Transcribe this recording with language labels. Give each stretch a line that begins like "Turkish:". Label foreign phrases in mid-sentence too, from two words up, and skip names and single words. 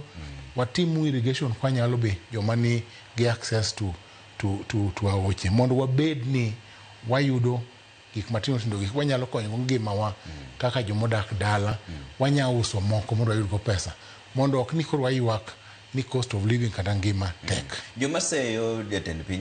Luo (Kenya and Tanzania): Watimu irrigation kwa nyalo be joma ni gi
English: access to
Luo (Kenya and Tanzania): aoche. Mondo wabed ni wayudo gik matino tindo, gik wanyalo konyo ngima wa kaka jomodak dala, wanya uso moko mondo wayud go pesa. Mondo ok ni koro waywak ni
English: cost of living
Luo (Kenya and Tanzania): kata ngima tek. Joma seyo jatend piny